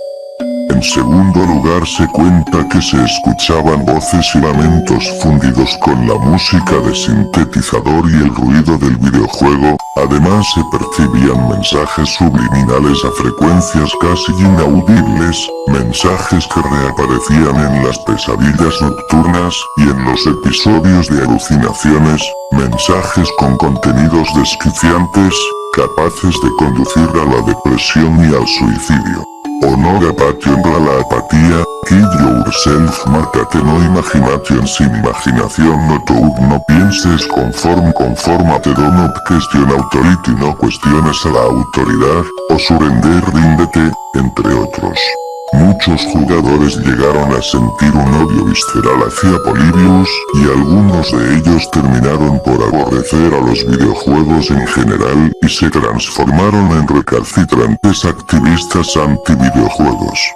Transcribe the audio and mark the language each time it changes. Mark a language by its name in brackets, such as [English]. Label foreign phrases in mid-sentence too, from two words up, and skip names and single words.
[Spanish] En segundo lugar se cuenta que se escuchaban voces y lamentos fundidos con la música de sintetizador y el ruido del videojuego, además se percibían mensajes subliminales a frecuencias casi inaudibles, mensajes que reaparecían en las pesadillas nocturnas y en los episodios de alucinaciones, mensajes con contenidos desquiciantes, capaces de conducir a la depresión y al suicidio. [English] Honor a passion [Spanish] a la apatía, [English] kill yourself, [Spanish] mátate [English] no imagination [Spanish] sin imaginación [English] no talk [Spanish] no pienses confórmate [English] do not question authority [Spanish] no cuestiones a la autoridad, o surrender ríndete, entre otros. Muchos jugadores llegaron a sentir un odio visceral hacia Polybius, y algunos de ellos terminaron por aborrecer a los videojuegos en general y se transformaron en recalcitrantes activistas anti-videojuegos.